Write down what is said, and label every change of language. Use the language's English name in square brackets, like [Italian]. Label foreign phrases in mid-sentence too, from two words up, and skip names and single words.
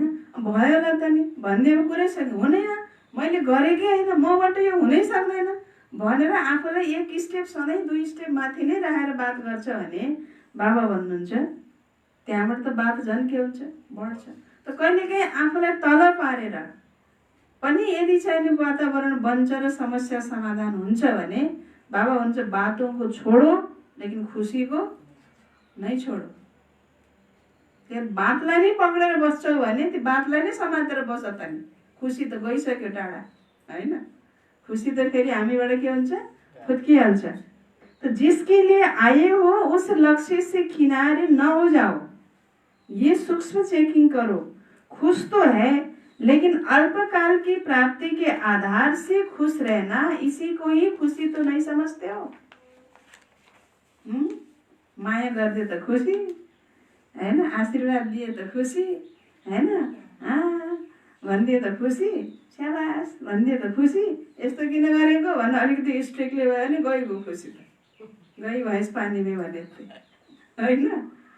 [Nepali] भयो होला त नि भन्ने कुरै सकिन्छ, हुँदैन मैले गरेकै होइन, मबाट यो हुनै सक्दैन भनेर आफूलाई एक स्टेप सधैँ 2 स्टेप माथि नै राखेर बात गर्छ भने बाबा भन्नुहुन्छ त्यहाँबाट त बात झन् के हुन्छ, बढ्छ। त कहिलेकाहीँ आफूलाई तल पारेर पनि यदि चाहिने वातावरण बन्छ र समस्या समाधान हुन्छ भने बाबा भन्छ [Hindi] बातों को छोडो लेकिन खुसी को नै छोडो। [Nepali] त्यो बातलाई नै पक्रेर बस्छौ भने त्यो बातलाई नै समातेर बस त नि, खुसी त गइसक्यो टाढा होइन। खुसी त फेरि हामीबाट के हुन्छ, फुत्किहाल्छ। [Hindi] तो जिसके लिए आए हो उस लक्ष्य से किनारे न हो जाओ, ये सूक्ष्म चेकिंग करो। खुश तो है लेकिन अल्पकाल की प्राप्ति के आधार से खुश रहना, इसी को ही खुशी तो नहीं समझते हो? [Nepali] माया गर्दे त खुसी हैन, आशीर्वाद दिए त खुसी हैन, भनिदिए त खुसी, स्याबास भनिदिए त खुसी, यस्तो किन गरेको भन्दा अलिकति स्ट्रिक्टली भयो भने गइगयो खुसी त, गई भैँस पानीमै भने होइन।